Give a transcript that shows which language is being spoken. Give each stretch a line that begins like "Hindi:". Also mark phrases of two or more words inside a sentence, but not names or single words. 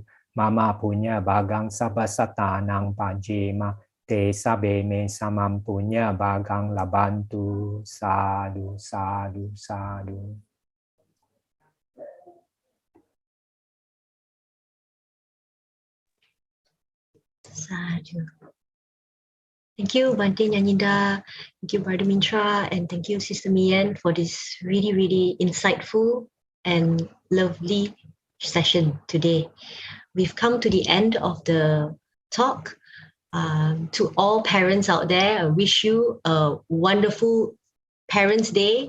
Pali: Mama punya bagang sabasatanang pajema. Te sabe me samampunya bagang labantu. Sadhu, sadhu, sadhu. Sadhu.
English: Thank you, Bante Nyaninda. Thank you, Brother Mitra. And thank you, Sister Mian, for this really, really insightful and lovely session today. We've come to the end of the talk. To all parents out there, I wish you a wonderful Parents' Day.